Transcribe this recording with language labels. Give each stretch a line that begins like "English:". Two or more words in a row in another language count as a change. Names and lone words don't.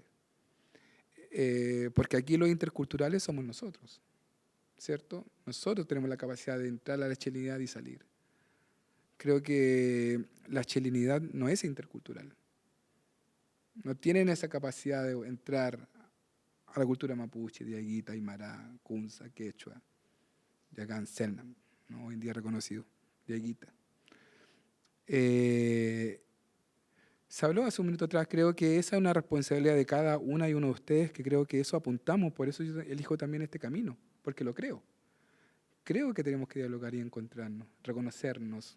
Spanish: Porque aquí los interculturales somos nosotros, ¿cierto? Nosotros tenemos la capacidad de entrar a la chilenidad y salir. Creo que la chilenidad no es intercultural. No tienen esa capacidad de entrar a la cultura mapuche, diaguita, aymara, kunza, quechua, yagán, selnam, ¿no? Hoy en día reconocido, diaguita. Se habló hace un minuto atrás, creo que esa es una responsabilidad de cada una y uno de ustedes, que creo que eso apuntamos, por eso yo elijo también este camino, porque lo creo. Creo que tenemos que dialogar y encontrarnos, reconocernos.